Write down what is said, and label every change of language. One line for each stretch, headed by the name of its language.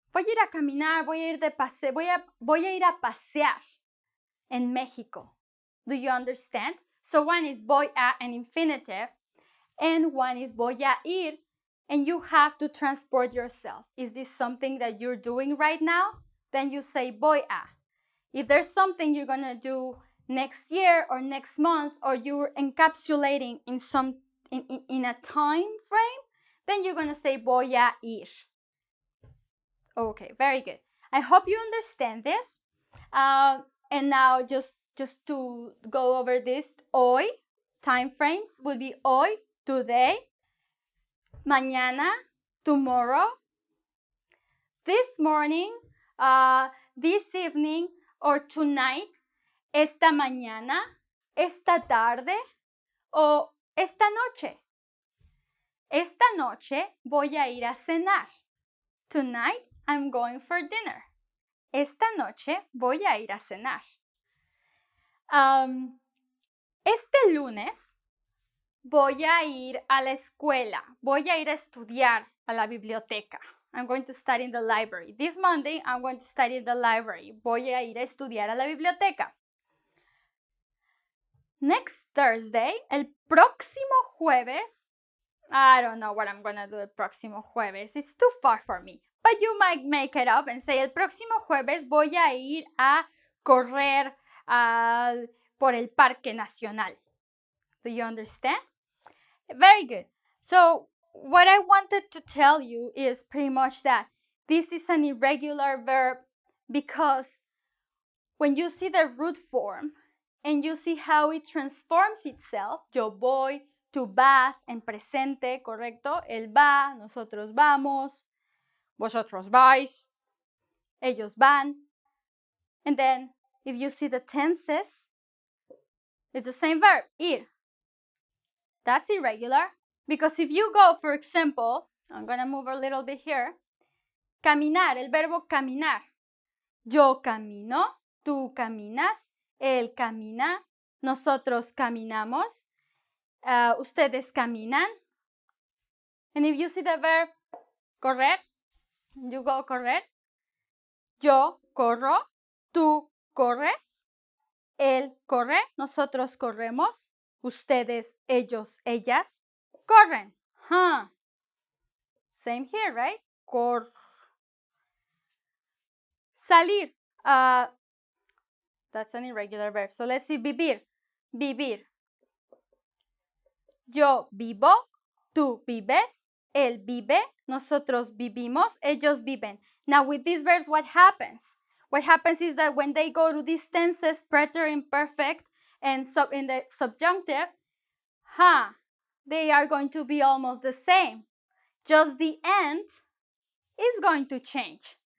Spanish: Voy a ir a caminar, voy a ir a pasear en México.
English: Do you understand? So one is
Spanish: voy a,
English: an infinitive, and one is
Spanish: voy a ir,
English: and you have to transport yourself. Is this something that you're doing right now? Then you say
Spanish: voy a.
English: If there's something you're gonna do next year or next month, or you're encapsulating in a time frame, then you're gonna say
Spanish: voy a ir.
English: Okay, very good. I hope you understand this. And now just to go over this, hoy, time frames will be hoy, today, mañana, tomorrow, this morning, this evening, or tonight,
Spanish: esta mañana, esta tarde, o esta noche. Esta noche voy a ir a cenar.
English: Tonight, I'm going for dinner.
Spanish: Esta noche voy a ir a cenar. Este lunes voy a ir a la escuela. Voy a ir a estudiar a la biblioteca.
English: I'm going to study in the library. This Monday, I'm going to study in the library.
Spanish: Voy a ir a estudiar a la biblioteca.
English: Next Thursday,
Spanish: el próximo jueves,
English: I don't know what I'm going to do el próximo jueves. It's too far for me. But you might make it up and say,
Spanish: el próximo jueves voy a ir a correr por el Parque Nacional.
English: Do you understand? Very good. So what I wanted to tell you is pretty much that this is an irregular verb because when you see the root form and you see how it transforms itself,
Spanish: yo voy, tú vas, en presente, correcto, él va, nosotros vamos, vosotros vais, ellos van.
English: And then if you see the tenses, it's the same verb, ir. That's irregular because if you go, for example, I'm going to move a little bit here, caminar,
Spanish: el verbo caminar. Yo camino, tú caminas, él camina, nosotros caminamos, ustedes caminan.
English: And if you see the verb correr, you go correr.
Spanish: Yo corro, tú corres, él corre, nosotros corremos, ustedes, ellos, ellas corren.
English: Huh. Same here, right?
Spanish: Salir.
English: That's an irregular verb. So let's see, vivir. Vivir.
Spanish: Yo vivo, tú vives, él vive, nosotros vivimos, ellos viven.
English: Now with these verbs, what happens? What happens is that when they go to these tenses, preterite, imperfect, and in the subjunctive, they are going to be almost the same. Just the end is going to change.